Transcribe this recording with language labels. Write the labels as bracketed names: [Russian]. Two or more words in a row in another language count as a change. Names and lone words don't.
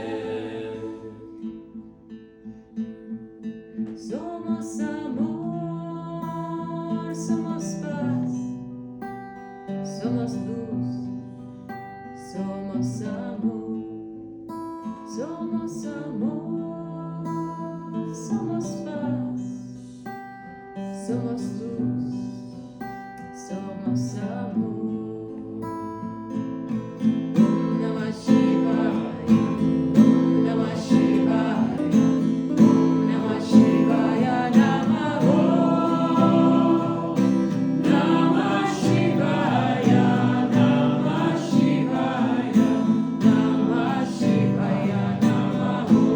[Spanish] Somos amor, somos paz, somos luz, somos amor, somos amor, somos paz, somos luz, somos amor. [Sanskrit] Om Namah Shivaya, Om Namah Shivaya, Om Namah Shivaya, Namaha. Namah Shivaya, Namah Shivaya, Namah Shivaya, Namaha.